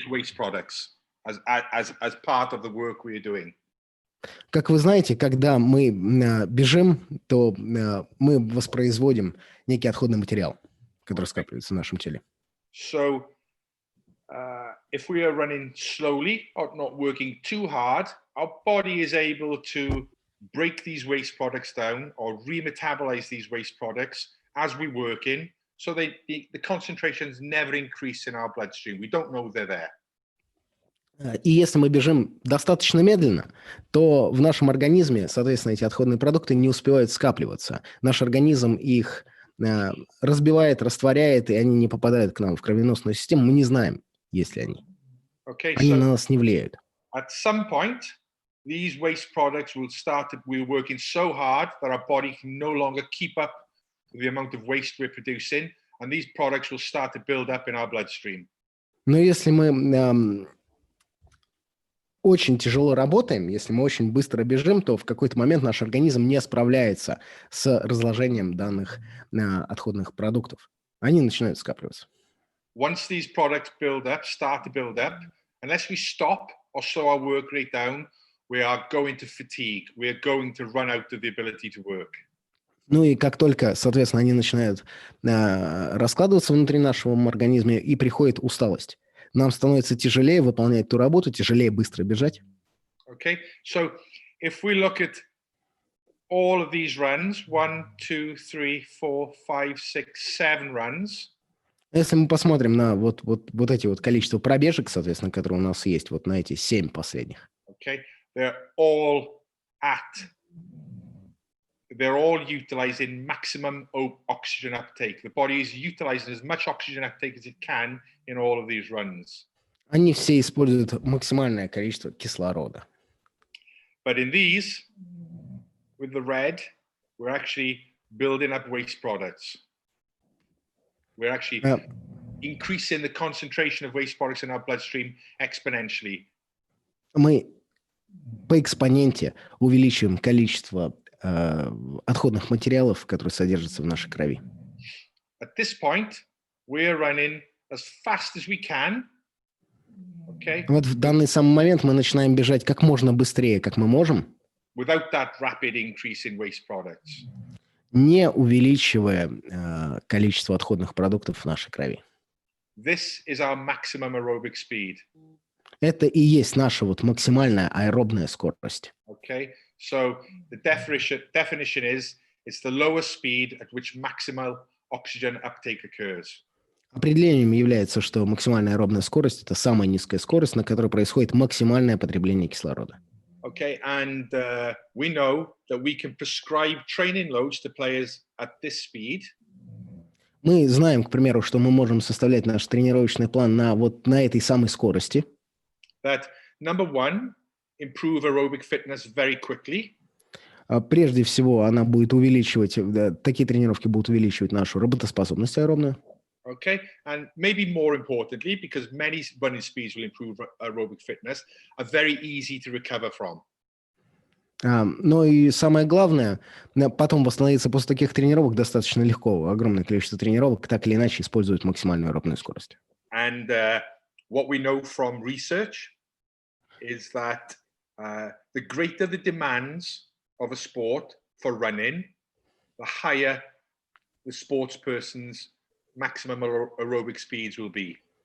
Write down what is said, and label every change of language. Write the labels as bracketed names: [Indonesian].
[English] waste products as part of the work we are doing. [Russian] Как вы знаете, когда мы бежим, то мы воспроизводим некий отходный материал, который скапливается в нашем теле. [English] So, if we are running slowly or not working too hard, our body is able to break these waste products down or remetabolize these waste products as we're working, so the concentrations never increase in our bloodstream. We don't know they're there. [Russian] И если мы бежим достаточно медленно, то в нашем организме, соответственно, эти отходные продукты не успевают скапливаться. Наш организм их разбивает, растворяет, и они не попадают к нам в кровеносную систему. Мы не знаем, есть ли они. [English] Okay, [Russian] Они [English] so [Russian] на нас не влияют. [English] at some point, these waste products will start to, we're working so hard that our body can no longer keep up with the amount of waste we're producing, and these products will start to build up in our bloodstream. [Russian] Но если мы очень тяжело работаем, если мы очень быстро бежим, то в какой-то момент наш организм не справляется с разложением данных отходных продуктов. Они начинают скапливаться. [English] Once these products start to build up, unless we stop or slow our work rate down, we are going to fatigue. We are going to run out of the ability to work. [Russian] Ну и как только, соответственно, они начинают раскладываться внутри нашего организма, и приходит усталость. Нам становится тяжелее выполнять ту работу, тяжелее быстро бежать. [English] Okay, so if we look at all of these runs, 1, 2, 3, 4, 5, 6, 7 runs. [Russian] Если мы посмотрим на вот эти вот количество пробежек, соответственно, которые у нас есть, вот на эти 7 последних. [English] Okay, they're all utilizing maximum oxygen uptake. The body is utilizing as much oxygen uptake as it can in all of these runs. [Russian] Они все используют максимальное количество кислорода. [English] But in these, with the red, we're actually building up waste products. We're actually increasing the concentration of waste products in our bloodstream exponentially. [Russian] Мы по экспоненте увеличиваем количество отходных материалов, которые содержатся в нашей крови. [English] At this point, we're running as fast as we can. Okay. [Russian] Вот в данный самый момент мы начинаем бежать как можно быстрее, как мы можем, [English] without that rapid increase in waste products. [Russian] не увеличивая количество отходных продуктов в нашей крови. [English] This is our maximum aerobic speed. [Russian] Это и есть наша вот максимальная аэробная скорость. [English] Okay, so the definition is it's the lowest speed at which maximal oxygen uptake occurs. [Russian] Определением является, что максимальная аэробная скорость – это самая низкая скорость, на которой происходит максимальное потребление кислорода. [English] Okay, and we know that we can prescribe training loads to players at this speed. [Russian] Мы знаем, к примеру, что мы можем составлять наш тренировочный план на этой самой скорости. [English] That number one, improve aerobic fitness very quickly. [Russian] Прежде всего, она будет увеличивать, такие тренировки будут увеличивать нашу работоспособность аэробную. [English] Okay, and maybe more importantly, because many running speeds will improve aerobic fitness, are very easy to recover from. [Russian] Но и самое главное, потом восстановиться после таких тренировок достаточно легко. Огромное количество тренировок так или иначе используют максимальную аэробную скорость. [English] And what we know from research is that the greater the demands of a sport for running, the higher the sports person's maximum aerobic speeds will be.